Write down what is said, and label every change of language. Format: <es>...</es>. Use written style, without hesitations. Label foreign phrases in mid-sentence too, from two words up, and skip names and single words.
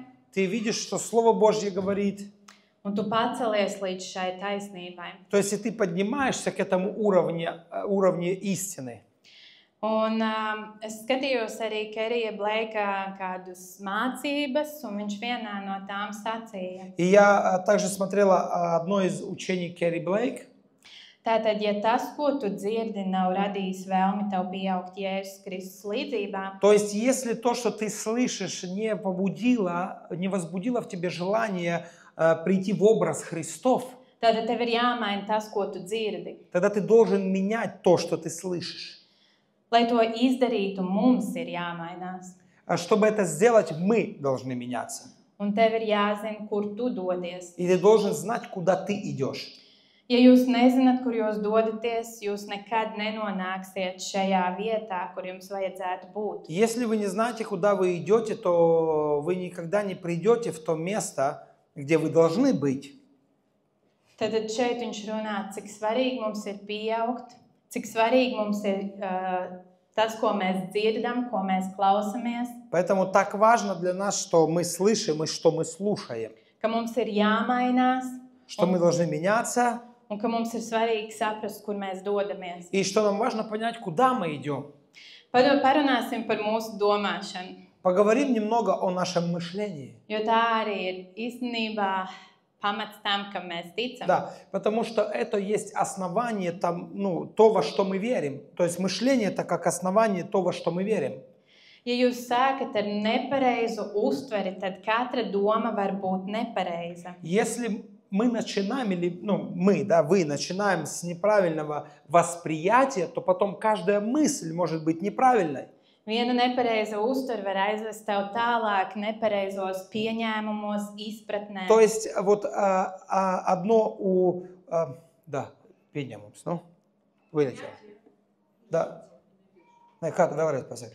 <ru>ты видишь, что Слово Божье говорит.</ru> <lv>un tu pacelies līdz šai taisnībai.</lv> <ru>То есть, и ты поднимаешься к этому уровню истины.</ru> <lv>Un es skatījos arī Kerija Bleika kādas mācības, un viņš vienā no tām sacīja.</lv> <ru>И я также смотрела одно из учений Керри Блейк.</ru> <lv>Tātad, ja tas, ko tu dzirdi, nav radījis vēlmi tev pieaugt Jēzus Kristus līdzībā,</lv> <ru>то есть если то, что ты слышишь, не возбудило в тебе желание прийти в образ Христов,</ru> <lv>tad tev ir jāmaina tas, ko tu dzirdi.</lv> <ru>тогда ты должен менять то, что ты слышишь.</ru> <lv>Lai to izdarītu, mums ir jāmainās.</lv> <ru>А чтобы это сделать, мы должны меняться.</ru> <lv>Un tev ir jāzina, kur tu dodies.</lv> <ru>И ты должен знать, куда ты идешь.</ru> <lv>Ja jūs nezināt, kur jūs dodaties, jūs nekad nenonāksiet šajā vietā, kur jums vajadzētu būt.</lv> <ru>Если вы не знаете, куда вы идете, то вы никогда не придете в то место, где вы должны быть.</ru> <lv>Tad šeit viņš runā, cik svarīgi mums ir pieaugt, cik svarīgi mums ir tas, ko mēs dzirdam, ko mēs klausamies,</lv> <ru>Поэтому так важно для нас, что мы слышим и что мы слушаем.</ru> <lv>ka mums ir jāmainās</lv> <ru>Что мы должны меняться</ru> <lv>un ka mums ir svarīgi saprast, kur mēs dodamies.</lv> <ru>и что нам важно понять, куда мы идем.</ru> <lv>Parunāsim par mūsu domāšanu,</lv> <ru>Поговорим немного о нашем мышлении.</ru> <lv>jo tā arī ir īstenībā pamats tam, kam mēs ticam.</lv> <ru>Да, потому что это есть основание то, во что мы верим. То есть мышление это как основание то, во что мы верим.</ru> <lv>Ja jūs sākat ar nepareizu uztveri, tad katra doma var būt nepareiza.</lv> <ru>Если мы начинаем, вы начинаем с неправильного восприятия, то потом каждая мысль может быть неправильной.</ru> <lv>Viena nepareiza uztvere var aizvest tev tālāk nepareizos pieņēmumos, izpratnē.</lv> <ru>То есть вот pieņēmums, вылетело. Да.</ru> <lv>Nē, kā tu vēlreiz pasaki?</lv>